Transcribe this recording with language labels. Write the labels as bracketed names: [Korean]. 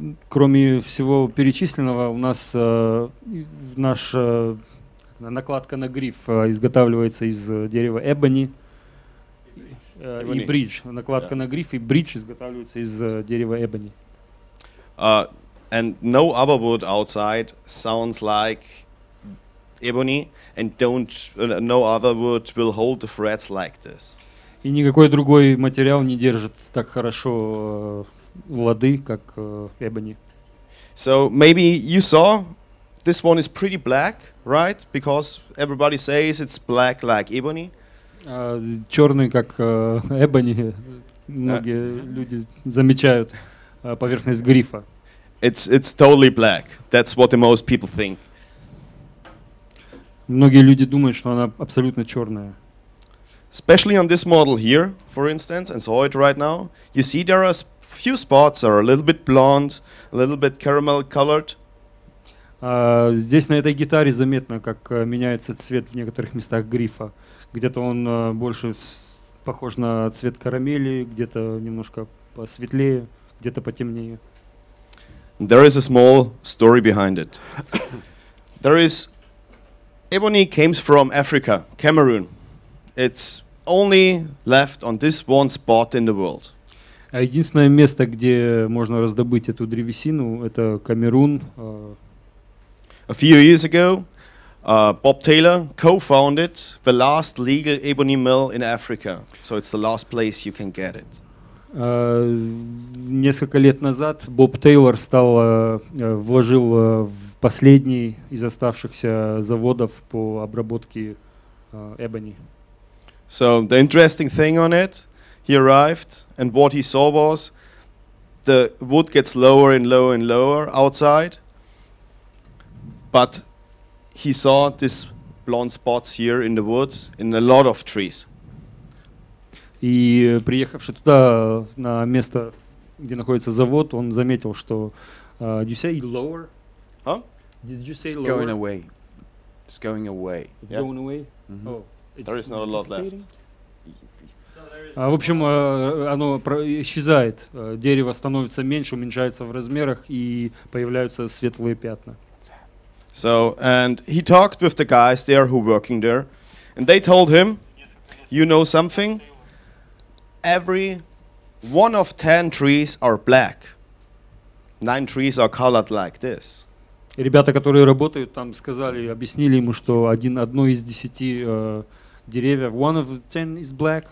[Russian] Кроме всего перечисленного, у нас наша накладка на гриф изготавливается из дерева эбони. И бридж. Накладка на гриф и бридж изготавливаются из дерева эбони. [English] And no other wood outside sounds like ebony, and no other wood will hold the frets like this. [Russian] И никакой другой материал не держит так хорошо лады, как эбони. [English] So maybe you saw this one is pretty black, right? Because everybody says it's black like ebony. [Russian] Черный, как эбони, многие люди замечают поверхность грифа. [English] It's totally black. That's what the most people think. [Russian] Многие люди думают, что она абсолютно черная. [English] Especially on this model here, for instance, and saw it right now. You see there are few spots are a little bit blonde, a little bit caramel colored. [Russian] Здесь на этой гитаре заметно, как меняется цвет в некоторых местах грифа. Где-то он больше похож на цвет карамели, где-то немножко посветлее, где-то потемнее. [English] There is a small story behind it. Ebony comes from Africa, Cameroon. It's only left on this one spot in the world. [Russian] Единственное место, где можно раздобыть эту древесину, это Камерун. [English] A few years ago, Bob Taylor co-founded the last legal ebony mill in Africa. So it's the last place you can get it. [Russian] Несколько лет назад Боб Тейлор вложил в последний из оставшихся заводов по обработке эбони. [English] So the interesting thing on it, he arrived and what he saw was the wood gets lower and lower and lower outside, but he saw these blonde spots here in the wood in a lot of trees. [Russian] И приехавший туда, на место, где находится завод, он заметил, что [English] did you say lower? Huh? Did you say It's lower? going away. It's going away. It's Yeah. going away? Mhm. Oh, it's There is not a lot left. [Russian] dissipating? В общем, оно исчезает. Дерево становится меньше, уменьшается в размерах, и появляются светлые пятна. [English] So, and he talked with the guys there who working there, and they told him, you know something? Every one of 10 trees are black. 9 trees are colored like this. [Russian] И ребята, которые работают там, объяснили ему, что одно из 10 деревьев, [English] one of 10 is black,